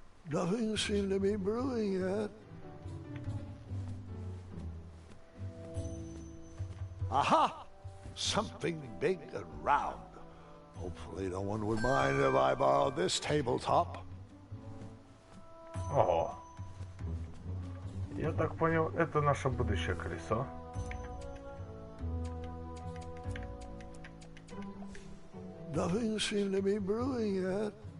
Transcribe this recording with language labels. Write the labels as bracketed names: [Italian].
[English] Nothing seemed to be brewing yet. Aha! Something big and round. Hopefully no one would mind if I borrowed this tabletop. [Russian] Ого. Я так понял, это наше будущее колесо. [English] Nothing seemed to be brewing yet.